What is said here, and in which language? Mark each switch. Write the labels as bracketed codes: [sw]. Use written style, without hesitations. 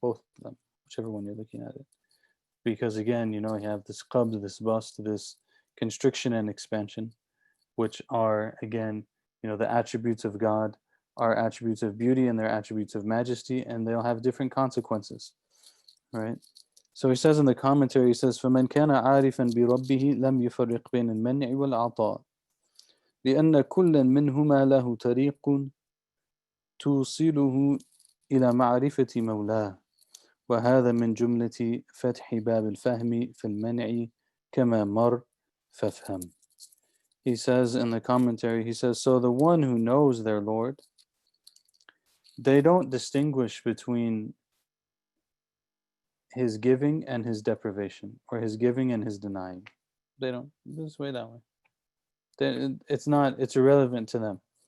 [en] Both of them, whichever one you're looking at it. Because again, you have this qabd, this bust, this constriction and expansion, which are again, the attributes of God are attributes of beauty and they're attributes of majesty, and they'll have different consequences, right? So he says in the commentary, he says, [ar] فَمَنْ كَانَ عَارِفًا بِرَبِّهِ لَمْ يُفَرِّقْ بَيْنَ الْمَنْعِ وَالْعَطَاءِ لأن كل منهما له طريق توصله إلى معرفة مولاه وهذا من جملة فتح باب الفهم في المنع كما مر فافهم. [en] He says in the commentary, he says, so the one who knows their Lord, they don't distinguish between his giving and his deprivation, or his giving and his denying. They don't, this way, that way. It's irrelevant to them.